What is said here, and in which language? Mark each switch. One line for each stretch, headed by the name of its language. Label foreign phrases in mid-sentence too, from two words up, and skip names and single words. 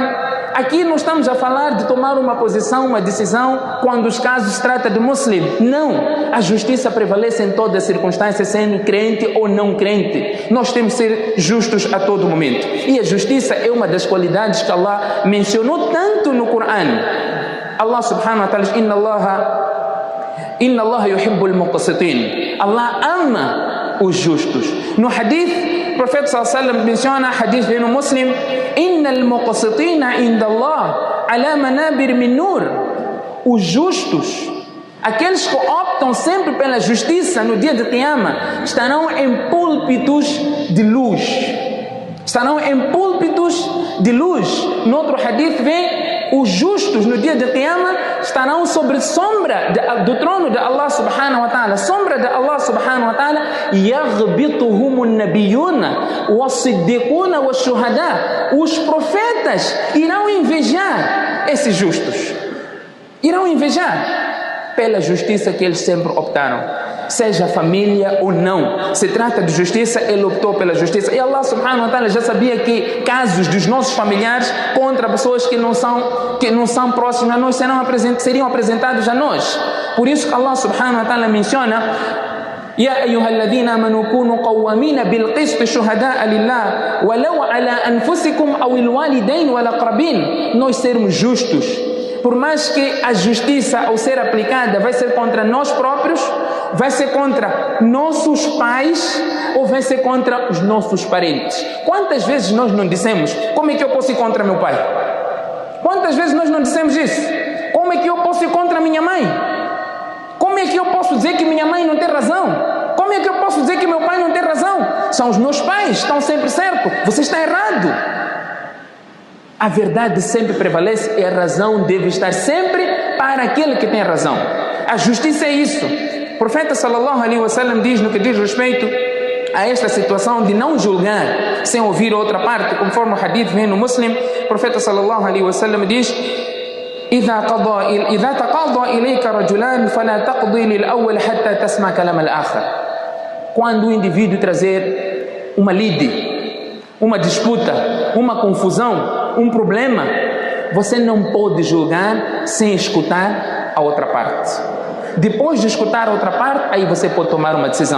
Portuguese: Aqui não estamos a falar de tomar uma posição, uma decisão, quando os casos se trata de muslim. Não. A justiça prevalece em todas as circunstâncias, sendo crente ou não crente. Nós temos que ser justos a todo momento. E a justiça é uma das qualidades que Allah mencionou tanto no Coran.
Arabic: الله سبحانه وتعالى diz: إن الله يحب المقسطين.
Portuguese: Allah ama os justos. No hadith, o profeta
Arabic: صلى الله عليه وسلم
Portuguese: menciona, hadith no Muslim:
Arabic: إن المقسطين عند الله على منابر من نور.
Portuguese: Os justos, aqueles que optam sempre pela justiça no dia de Qiyamah, estarão em púlpitos de luz. Estarão em púlpitos de luz. No outro hadith vem: os justos no dia de Qiyamah estarão sobre sombra do trono de
Arabic: الله سبحانه وتعالى.
Portuguese: Sombra de
Arabic: الله سبحانه وتعالى. يَغْبِطُهُمُ النَّبِيُّونَ وَالصِّدِّقُونَ وَالشُّهَدَاء.
Portuguese: Os profetas irão invejar esses justos. Irão invejar pela justiça que eles sempre optaram. Seja família ou não, se trata de justiça, ele optou pela justiça. E
Arabic: الله سبحانه وتعالى
Portuguese: já sabia que casos dos nossos familiares contra pessoas que não são próximas a nós seriam apresentados a nós. Por isso que
Arabic: الله سبحانه وتعالى menciona يا أيها الذين آمنوا كونوا قوامين بالقسط شهداء لله ولو على أنفسكم أو الوالدين والأقربين.
Portuguese: Nós sermos justos, por mais que a justiça ao ser aplicada vai ser contra nós próprios, vai ser contra nossos pais ou vai ser contra os nossos parentes. Quantas vezes nós não dissemos: como é que eu posso ir contra meu pai? Quantas vezes nós não dissemos isso? Como é que eu posso ir contra minha mãe? Como é que eu posso dizer que minha mãe não tem razão? Como é que eu posso dizer que meu pai não tem razão? São os meus pais, estão sempre certos. Você está errado. A verdade sempre prevalece e a razão deve estar sempre para aquele que tem razão. A justiça é isso. O profeta
Arabic: صلى الله عليه وسلم
Portuguese: diz, no que diz respeito a esta situação de não julgar sem ouvir outra parte, conforme o hadith vem no Muslim, o profeta
Arabic: صلى الله عليه وسلم
Portuguese: diz:
Arabic: إذا تقاضى إليك رجلان فلا تقضي للأول حتى تسمع كلام الآخر.
Portuguese: Quando o indivíduo trazer uma lide, uma disputa, uma confusão, um problema, você não pode julgar sem escutar a outra parte. Depois de escutar a outra parte, aí você pode tomar uma decisão.